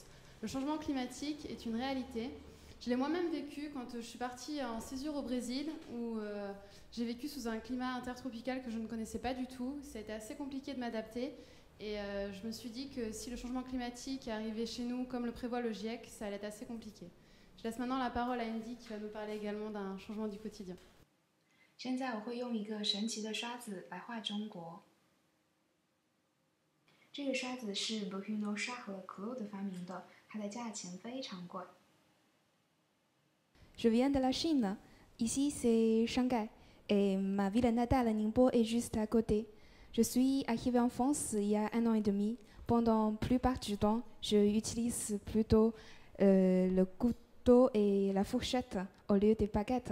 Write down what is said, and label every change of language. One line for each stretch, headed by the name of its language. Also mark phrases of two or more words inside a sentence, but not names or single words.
French: Le changement climatique est une réalité. Je l'ai moi-même vécu quand je suis partie en césure au Brésil, où j'ai vécu sous un climat intertropical que je ne connaissais pas du tout. Ça a été assez compliqué de m'adapter. Et je me suis dit que si le changement climatique arrivait chez nous comme le prévoit le GIEC, ça allait être assez compliqué. Je laisse maintenant la parole à Andy qui va nous parler également d'un changement du quotidien.
Chinese: 现在我会用一个神奇的刷子来画中国。这个刷子是 Bruno Charles Claude 发明的，它的价钱非常贵。
French: Je viens de la Chine. Ici, c'est Shanghai. Et ma ville natale, Ningbo, est juste à côté. Je suis arrivée en France il y a 1 an et demi. Pendant la plupart du temps, je utilise plutôt le couteau et la fourchette au lieu des baguettes.